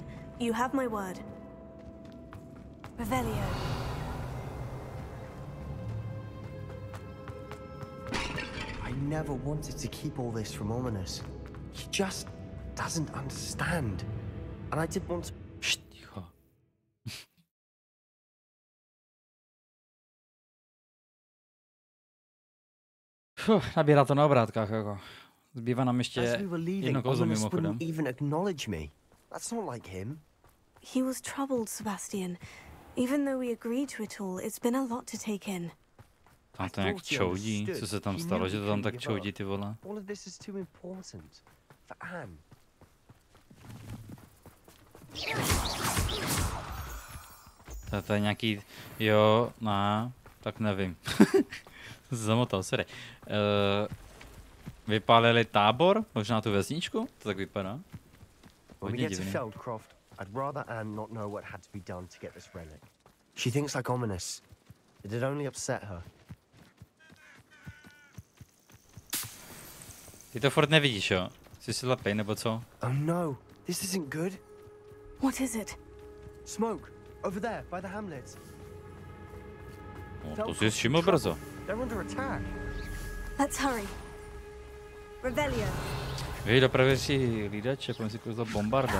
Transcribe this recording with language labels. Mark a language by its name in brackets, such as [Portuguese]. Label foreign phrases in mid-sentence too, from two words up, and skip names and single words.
[English] You have my word. Revelio. I never wanted to keep all this from Ominous. He just doesn't understand. And I didn't want to... [Czech] Ticho. Nabírá to na obrátkách, jako. Zbývá nám ještě jedno kouzlo mimochodem. [English] Even acknowledge me. That's not like him. He was troubled, Sebastian. Even though we agreed to it all, it's been a lot to take in. [Czech] Tam to nějak čoudí. Co se tam stalo, že to tam tak čoudí, ty vole? [English] All of this is too important for Anne. [Czech] To je nějaký, jo, tak nevím. Zamotal, sorry. Vypálili tábor, možná tu vesničku, to tak vypadá. Hodně divný. [English] I'd rather Anne not know what had to be done to get this relic. She thinks like Ominous. It'd only upset her. [Czech] Ty to furt nevidíš, jo? Jsi si lepej, nebo co? [English] Oh no, this isn't good. What is it? Smoke, over there, by the hamlet. [Czech] To si všiml brzo. [English] They're under attack. Let's hurry. Revelio. [Czech] Vy dopravě si hlídače, pojďme si kouzlo bombarda.